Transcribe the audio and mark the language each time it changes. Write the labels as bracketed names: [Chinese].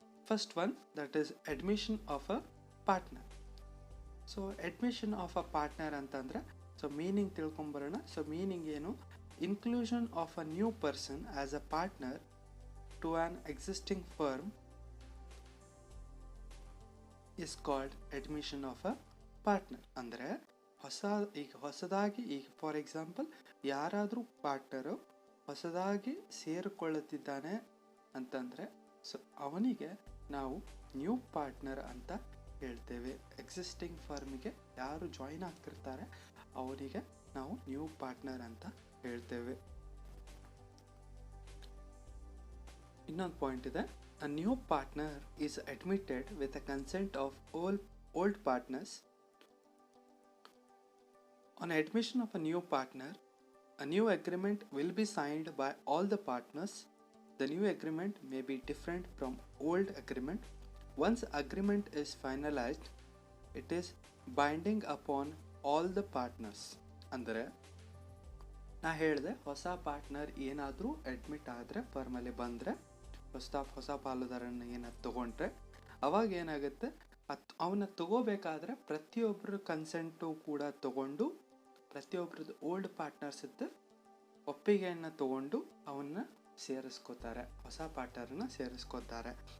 [English] First one, that is admission of a partner. So admission of a partner [Kannada] ಅಂತಂದ್ರೆ, so meaning ತಿಳ್ಕೊಂಬರೋಣ. [English] So meaning ಏನು, inclusion of a new person as a partner to an existing firm is called admission of a partner. [Kannada] ಅಂದರೆ ಹೊಸದಾಗಿ ಈಗ for example ಯಾರಾದರೂ partner ಹೊಸದಾಗಿ ಸೇರಿಕೊಳ್ಳುತ್ತಿದ್ದಾನೆ ಅಂತಂದರೆ, so ಅವನಿಗೆ ನಾವು ನ್ಯೂ ಪಾರ್ಟ್ನರ್ ಅಂತ ಹೇಳ್ತೇವೆ. ಎಕ್ಸಿಸ್ಟಿಂಗ್ ಫರ್ಮಿಗೆ ಯಾರು ಜಾಯಿನ್ ಆಗ್ತಿರ್ತಾರೆ ಅವರಿಗೆ ನಾವು ನ್ಯೂ ಪಾರ್ಟ್ನರ್ ಅಂತ ಹೇಳ್ತೇವೆ. ಇನ್ನೊಂದು ಪಾಯಿಂಟ್ ಇದೆ, [English] A new partner is admitted with a consent of old partners. On admission of a new partner, a new agreement will be signed by all the partners. The new agreement may be different from old agreement. Once agreement is finalized, it is binding upon all the partners. [Kannada] ಅಂದರೆ ನಾ ಹೇಳಿದೆ, ಹೊಸ partner ಏನಾದರೂ admit ಆದರೆ ಫರ್ಮಲ್ಲಿ ಬಂದರೆ, ಹೊಸ ಪಾಲುದಾರನ ಏನಾದ್ರು ತೊಗೊಂಡ್ರೆ ಅವಾಗ ಏನಾಗುತ್ತೆ, ಅವನ್ನ ತಗೋಬೇಕಾದ್ರೆ ಪ್ರತಿಯೊಬ್ಬರ ಕನ್ಸೆಂಟು ಕೂಡ ತಗೊಂಡು ಪ್ರತಿಯೊಬ್ಬರದ್ದು ಓಲ್ಡ್ ಪಾರ್ಟ್ನರ್ಸ್ ಇದ್ದ ಒಪ್ಪಿಗೆಯನ್ನು ತಗೊಂಡು ಅವನ್ನ ಸೇರಿಸ್ಕೋತಾರೆ, ಹೊಸ ಪಾರ್ಟ್ನರನ್ನು ಸೇರಿಸ್ಕೋತಾರೆ.